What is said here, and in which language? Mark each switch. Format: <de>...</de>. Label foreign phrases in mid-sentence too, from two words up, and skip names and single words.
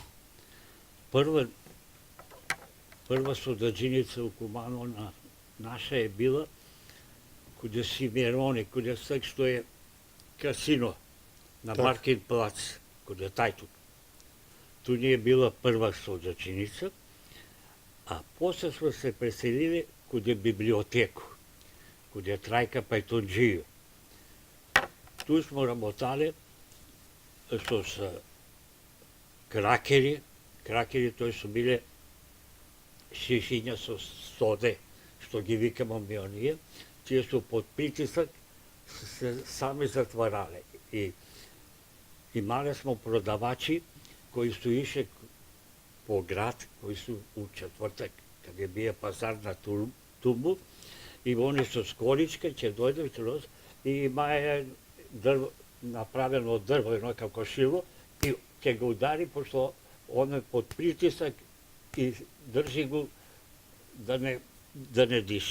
<mk>Прва содаџиница у Куманово наша е била куде Симерони, куде сега што е касино на Маркин плац, куде тајтук. Ту ни е била прва содаџиница, а после сме се преселили куде библиотеку, куде Трајка Пајтонџију. Ту смо работале со кракери. Кракери тој су биле шишиња со соде, што ги викамо ми оние. Тие су под притисак се сами затварале. И имале смо продавачи кои су ише по град, кои су у четвртак, каде бие пазар на Тумбу, и они со скоричка ќе дојдат и имаја направено од дрво, едно како шило, и ќе го удари, пошто он е под притисак и држи го да не диши.</mk>